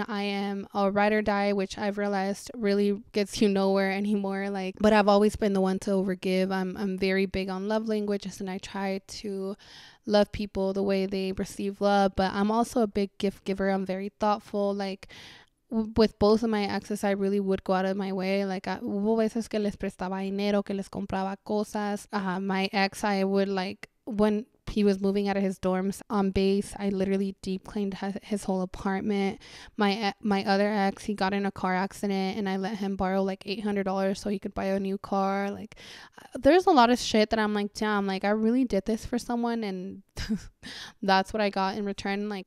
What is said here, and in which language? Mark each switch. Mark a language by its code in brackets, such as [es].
[en] I am a ride or die, which I've realized really gets you nowhere anymore. But I've always been the one to overgive. I'm very big on love languages, and I try to love people the way they receive love, but I'm also a big gift giver. I'm very thoughtful. With both of my exes, I really would go out of my way. [es] Hubo veces que les prestaba dinero, que les compraba cosas. [en] My ex, I would, when he was moving out of his dorms on base, I literally deep cleaned his whole apartment. My other ex, he got in a car accident, and I let him borrow $800 so he could buy a new car. There's a lot of shit that I'm like, damn, I really did this for someone, and that's what I got in return.